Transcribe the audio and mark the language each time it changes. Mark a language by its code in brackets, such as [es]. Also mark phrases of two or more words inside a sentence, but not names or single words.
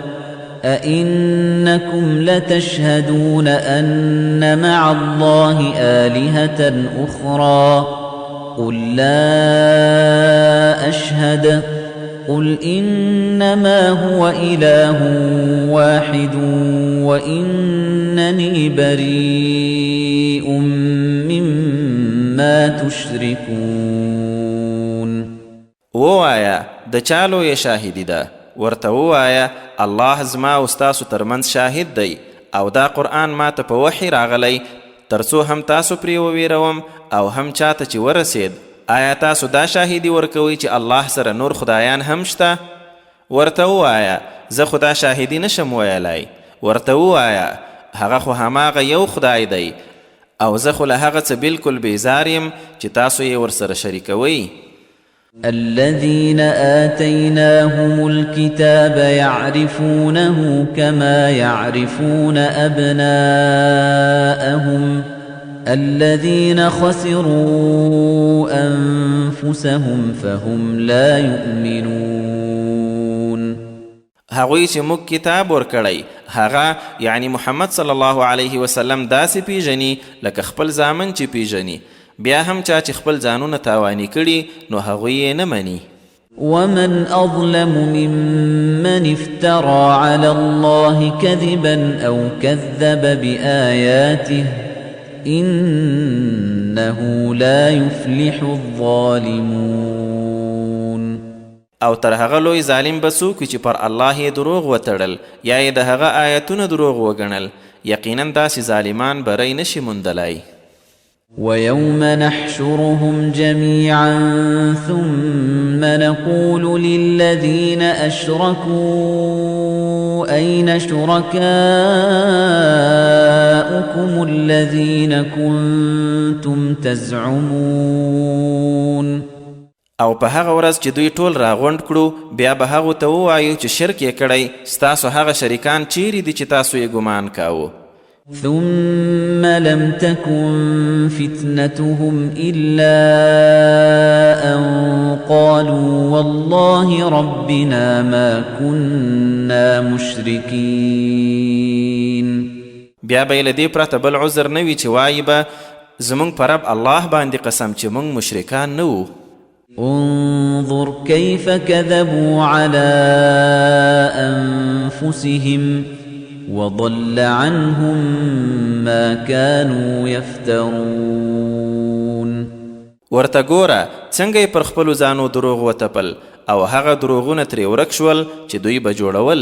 [ar] أئنكم لتشهدون أن مع الله آلهة أخرى قل لا أشهد قل إنما هو إله واحد وإنني بريء مما تشركون. [ps] ووایا د چالو یې شاهدی ده ورته ووایا الله زما او ستاسو ترمنځ شاهد دی او دا قرآن ما ته په وحی راغلی ترڅو هم تاسو پرې وویروم او هم چاته چې ورسید. آیا تاسو دا شاهدی ورکوئ چې الله سره نور خدایان هم شته؟ ورته ووایه زه خو دا شاهدی نشم ویلی. ورته ووایه هغه خو هماغه یو خدای دی او زه خو له هغه څه بلکل بیزار یم چې تاسو یې ورسره شریکوئ. [ar] الذين آتيناهم الكتاب يعرفونه كما يعرفون أبناءهم الذين خسروا أنفسهم فهم لا يؤمنون. [ps] هغوی چې موږ کتاب ورکړی هغه یعنی محمد [ar] صلی الله علیه وسلم [ps] داسې پیژني لکه خپل زامن چې پیژني، بیا هم چا چې خپل ځانونه تاواني کړي نو هغوی یې نه مني. [ar] ومن أظلم ممن افترى على الله كذبا أو كذب بآياته إنه لا يفلح الظالمون. [ps] او تر هغه لوی ظالم به څوک چې پر الله یې دروغ وتړل یا یې د هغه آیتونه دروغ وګڼل، یقینا داسې ظالمان بری نشي موندلی. [ar] ويوم نحشرهم جميعا ثم نقول للذين أشركوا أين شركاؤكم الذين كنتم تزعمون. [ps] او په هغه ورځ چې دوی ټول راغونډ کړو بیا به هغو ته ووایو چې شرک یې کړی، ستاسو هغه شریکان چیرې دي چې تاسو یې ګمان کاوه؟ [ar] ثم لم تكن فتنتهم إلا أن قالوا والله ربنا ما كنا مشركين. [ps] بیا به یې له دې پرته بل عذر نه وي چې وایي به زموږ په رب الله باندې قسم چې موږ مشرکان نه وو. [ar] انظر كيف كذبوا على أنفسهم وضل عنهم ما كانوا يفترون. [ps] ورته ګوره څنګه یې پر خپلو ځانو دروغ وتپل او هغه دروغونه ترې ورک شول چې دوی به جوړول.